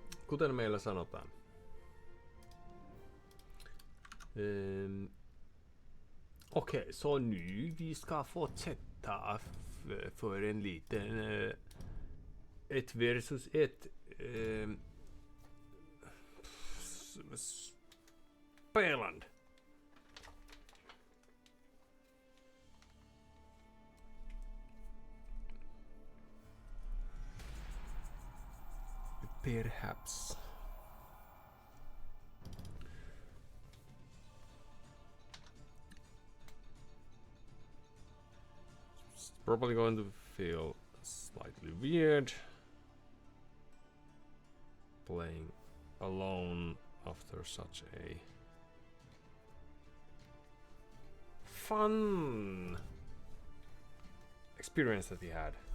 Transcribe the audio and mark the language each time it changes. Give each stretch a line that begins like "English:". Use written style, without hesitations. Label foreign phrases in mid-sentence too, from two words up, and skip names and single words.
Finnish: kuten meillä sanotaan.
Swedish: Okej, så nu vi ska fortsätta för en liten 1 versus 1 spelande.
English: Perhaps. It's probably going to feel slightly weird playing alone after such a fun experience that he had.